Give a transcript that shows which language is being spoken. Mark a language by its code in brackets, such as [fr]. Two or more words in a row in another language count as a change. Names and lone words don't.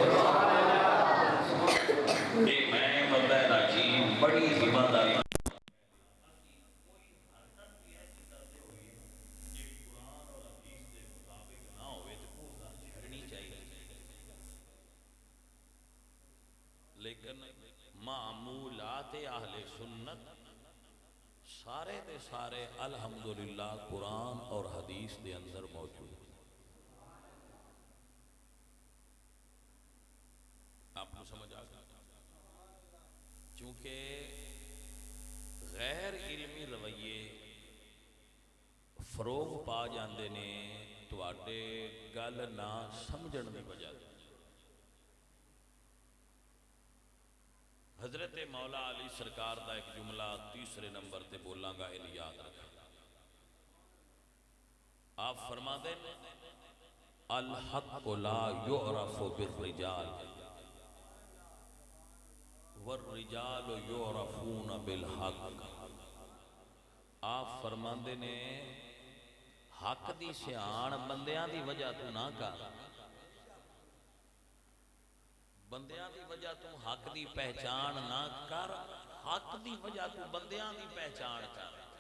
[pa] یہ میں بندہ ناچیز بڑی ذمہ داری لیکن معمولات اہل سنت سارے دے سارے الحمدللہ قرآن اور حدیث دے اندر موجود۔ [ur] آپ کو سمجھ آ گیا؟ [pa] چونکہ غیر علمی رویے فروغ پا جاندے نے تواڈے گل نہ سمجھن دی وجہ سے۔ حضرت مولا علی سرکار دا ایک جملہ تیسرے نمبر تے بولاں گا، یہ یاد رکھیں۔ آپ فرما دیں [ar] الحق لا یعرف بالرجال والرجال یعرفون بالحق۔ [pa] آپ فرما دیں نے حق دی سیان بندیاں دی وجہ تو نہ کر، بندیاں دی وجہ تو حق دی پہچان نہ کر، حق دی وجہ تو بندیاں دی پہچان کر۔